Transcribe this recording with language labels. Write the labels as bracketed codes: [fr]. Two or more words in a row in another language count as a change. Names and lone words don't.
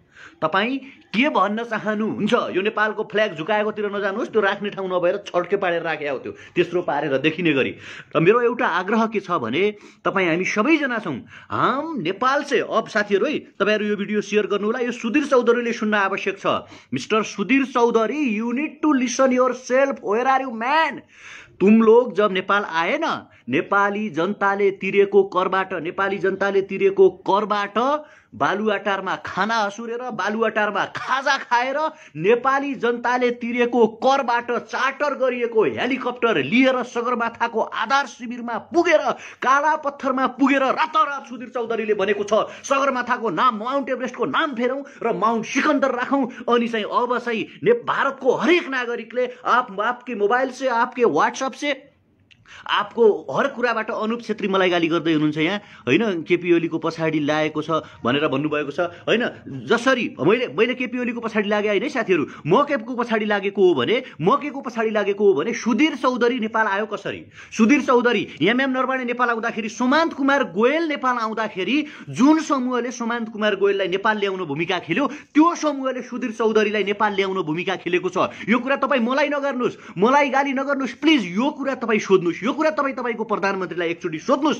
[ne] यो नेपालको फ्ल्याग झुकाएकोतिर नजानुहोस् त्यो राख्ने ठाउँ नभएर छड्के पारेर राखे हो त्यो तेस्रो पारेर देखिने गरी र मेरो एउटा आग्रह के छ भने तपाई हामी सबैजना छौं [hi] हम नेपाल से [ne] अब साथीहरु है तपाईहरु यो भिडियो शेयर गर्नु होला यो सुधीर चौधरीले सुन्न आवश्यक छ मिस्टर सुधीर चौधरी [en] you need to listen yourself where are you man [hi] तुम लोग जब नेपाल आए न [ne] नेपाली जनताले तिरेको करबाट बालुवाटारमा खाना असुरेर बालुवाटारमा खाजा खाएर नेपाली जनताले तिरेको करबाट चार्टर गरिएको हेलिकप्टर लिएर सगरमाथाको आधार शिविरमा पुगेर काला पत्थरमा पुगेर रातारात सुधीर चौधरीले भनेको छ सगरमाथाको नाम माउन्ट एभरेस्टको नाम फेरौं र माउन्ट सिकन्दर राखौं अनि चाहिँ अब चाहिँ भारतको हरेक नागरिकले [hi] आपके मोबाइल से आपके व्हाट्सएप से आपको [ne] हर कुराबाट अनुप छेत्री मलाई गाली गर्दै हुनुहुन्छ यहाँ हैन केपी ओलीको पछाडी लागेको छ भनेर भन्नुभएको छ हैन जसरी मैले केपी ओलीको पछाडी लागे हैन साथीहरु मकेको पछाडी लागेको हो भने सुधीर चौधरी नेपाल आयो कसरी सुधीर चौधरी एमएम नरवाणे नेपाल आउँदाखेरि सुमन्त कुमार गोयल नेपाल आउँदाखेरि जुन समूहले सुमन्त कुमार गोयललाई नेपाल ल्याउन भूमिका खेल्यो त्यो समूहले सुधीर चौधरीलाई नेपाल ल्याउन भूमिका खेलेको छ यो कुरा तपाई मलाई नगर्नुस् मलाई गाली नगर्नुस् प्लिज यो कुरा तपाई सोध्नुस् सोध्नुहोस्, यो कुरा तपाईको प्रधानमन्त्रीलाई एकचोटि सोध्नुहोस्।